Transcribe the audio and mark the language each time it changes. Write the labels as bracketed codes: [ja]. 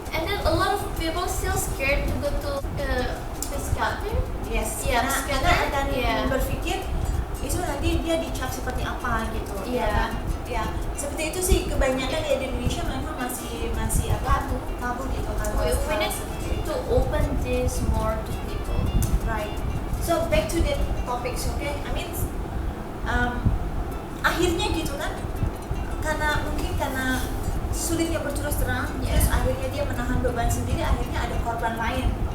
[en] And then a lot of people still scared to go to psychiatrist. [id] Yes, karena akan berpikir itu nanti dia dicap seperti apa gitu. Ya, seperti itu sih kebanyakan di Indonesia memang masih tabu gitu. [en] We need to open this more to people. Right. So back to the topics, okay? I mean, [id] akhirnya gitu kan, karena sulitnya berterus terang, terus akhirnya dia menahan beban sendiri, akhirnya ada korban lain.